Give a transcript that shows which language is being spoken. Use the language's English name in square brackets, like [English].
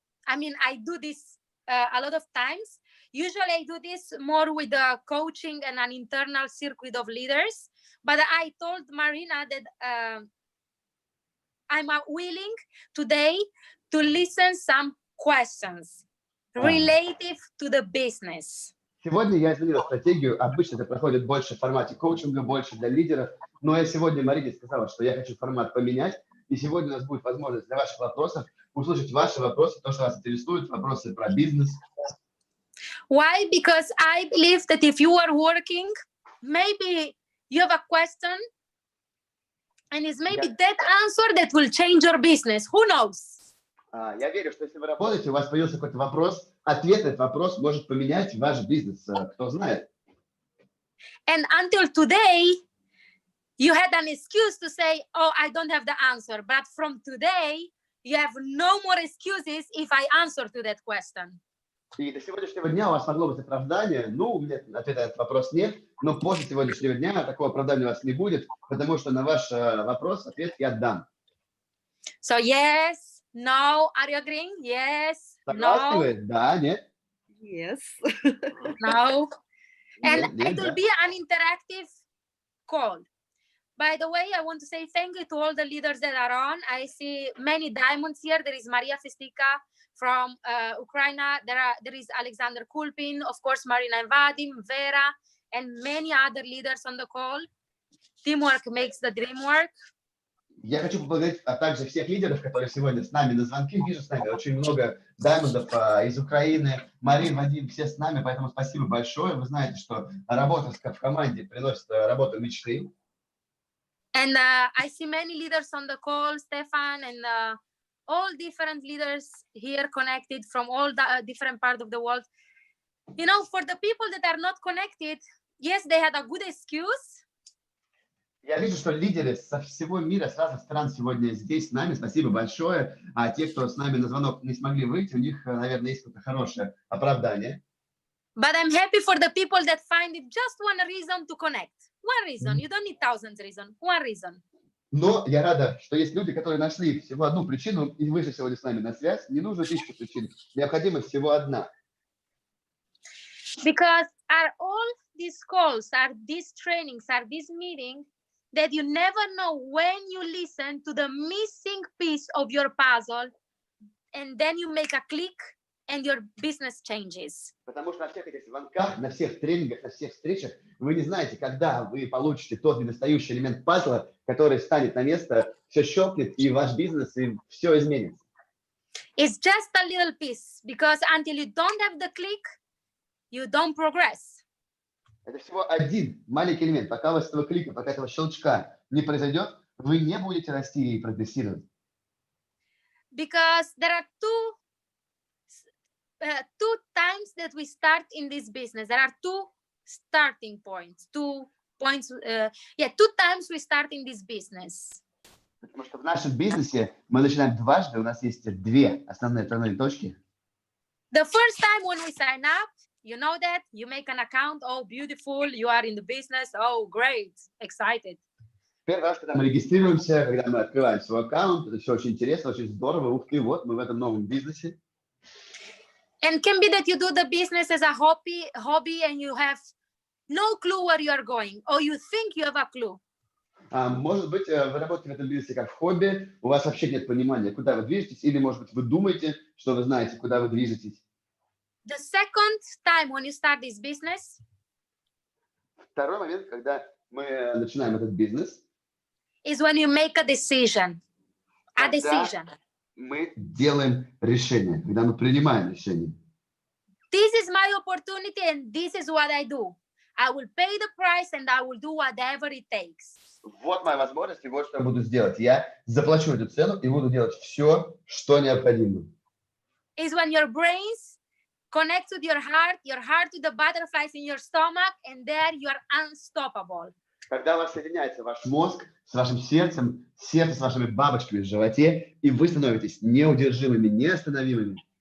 [English] I mean, I do this a lot of times. Usually I do this more with the coaching and an internal circuit of leaders. But I told Marina that I'm willing today to listen some questions related to the business. [Russian] Сегодня я изменила стратегию. Обычно это проходит больше в формате коучинга, больше для лидеров. Но я сегодня Марине сказала, что я хочу формат поменять. И сегодня у нас будет возможность для ваших вопросов услышать ваши вопросы, то, что вас интересует, вопросы про бизнес. [English] Why? Because I believe that if you are working, maybe you have a question, and it's maybe that answer that will change your business. Who knows? [Russian] Я верю, что если вы работаете, у вас появился какой-то вопрос, ответ на этот вопрос может поменять ваш бизнес. Кто знает? [English] And until today, you had an excuse to say, "Oh, I don't have the answer." But from today, you have no more excuses if I answer to that question. [Russian] И до сегодняшнего дня у вас могло быть оправдание. Ну, у меня ответа на этот вопрос нет, но после сегодняшнего дня такого оправдания у вас не будет, потому что на ваш вопрос ответ я дам. [English] So yes, no, are you agreeing? Yes, [Russian] Согласны вы? [English] no, [Russian] Да, нет? [English] Yes. no. And [Russian] Нет, [English] it will [Russian] да. [English] be an interactive call. By the way, I want to say thank you to all the leaders that are on. I see many diamonds here. There is Maria Festika from Ukraine. There is Alexander Kulpin, of course, Marina and Vadim, Vera, and many other leaders on the call. Teamwork makes the dream work. [Russian] Я хочу поблагодарить также всех лидеров, которые сегодня с нами на звонке. Вижу с нами очень много даймондов из Украины. Марин, Вадим, все с нами, поэтому спасибо большое. Вы знаете, что работа в команде приносит работу мечты. [English] And I see many leaders on the call, Stefan, and all different leaders here connected from all the different parts of the world. You know, for the people that are not connected, yes, they had a good excuse. [Russian] Я вижу, что лидеры со всего мира, с разных стран сегодня здесь с нами. Спасибо большое. А те, кто с нами на звонок не смогли выйти, у них, наверное, есть какое-то хорошее оправдание. [English] But I'm happy for the people that find it just one reason to connect. One reason. You don't need thousands reasons. One reason. [Russian] Но я рада, что есть люди, которые нашли всего одну причину и вышли сегодня с нами на связь. Не нужно 1000 причин. Необходима всего одна. [English] Because are all these calls, are these trainings, are these meetings that you never know when you listen to the missing piece of your puzzle and then you make a click and your business changes. [Russian] Потому что на всех этих звонках, на всех тренингах, на всех встречах вы не знаете, когда вы получите тот недостающий элемент пазла, который станет на место, все щелкнет, и ваш бизнес, и все изменится. [English] It's just a little piece, because until you don't have the click, you don't progress. [Russian] Это всего один маленький элемент. Пока у вас этого клика, пока этого щелчка не произойдет, вы не будете расти и прогрессировать. [English] Because there are two times that we start in this business. There are two starting points, 2 times we start in this business. [Russian] Потому что в нашем бизнесе мы начинаем дважды, у нас есть две основные отправные точки. [English] The first time when we sign up, you know that, you make an account, oh, beautiful, you are in the business, oh, great, excited. [Russian] Первый раз, когда мы регистрируемся, когда мы открываем свой аккаунт, это все очень интересно, очень здорово, ух ты, вот мы в этом новом бизнесе. [English] And can be that you do the business as a hobby and you have no clue where you are going, or you think you have a clue. [Russian] Может быть, вы работаете в этом бизнесе как хобби, у вас вообще нет понимания, куда вы движетесь, или, может быть, вы думаете, что вы знаете, куда вы движетесь. [English] The second time when you start this business, [Russian] Второй момент, когда мы начинаем этот бизнес, [English] is when you make a decision. A [Russian] Когда [English] decision. [Russian] мы делаем решение, когда мы принимаем решение. [English] This is my opportunity and this is what I do. I will pay the price and I will do whatever it takes. [Russian] Вот моя возможность, и вот что я буду сделать. Я заплачу эту цену и буду делать все, что необходимо. [English] Is when your brains connect with your heart to the butterflies in your stomach, and there you are unstoppable. [Russian] Когда у вас соединяется ваш мозг с вашим сердцем, сердце с вашими бабочками в животе, и вы становитесь неудержимыми, неостановимыми.